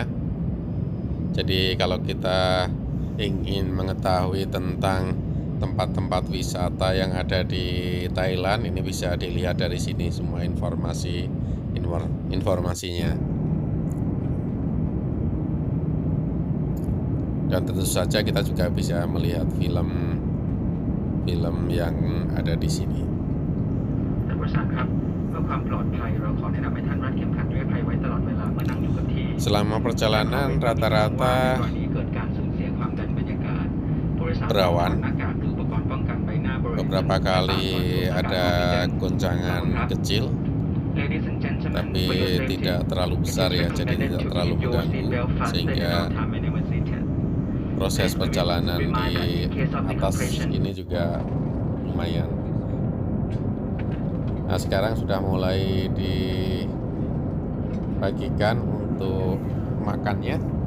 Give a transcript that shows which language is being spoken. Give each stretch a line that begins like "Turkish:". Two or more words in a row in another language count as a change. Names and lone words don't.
Indonesian: Jadi kalau kita ingin mengetahui tentang tempat-tempat wisata yang ada di Thailand, ini bisa dilihat dari sini semua informasinya. Dan tentu saja kita juga bisa melihat film yang ada di sini.
Thai: ท่านผู้โดยสารครับเพื่อความปลอดภัยเราขอแนะนำให้ท่านรัดเข็มขัดนิรภัยไว้ตลอดเวลาเมื่อนั่งอยู่กับที่
Indonesian: Selama perjalanan
Thai: ในกร
Indonesian: rata-rata
Thai: ณีเกิดการสูญเสียความดันบรรยากาศผู้โดยสาร
Indonesian: berawan.
Thai: หน้ากากหรืออุปกรณ์ป้องกันใบหน้าบริเวณ
Indonesian: Beberapa kali ada goncangan kecil,
English: Ladies and gentlemen,
Indonesian: tapi
English: for your safety,
Indonesian: tidak terlalu besar ya, jadi tidak terlalu mengganggu, sehingga proses perjalanan di atas ini juga lumayan. Nah, sekarang sudah mulai dibagikan untuk makannya.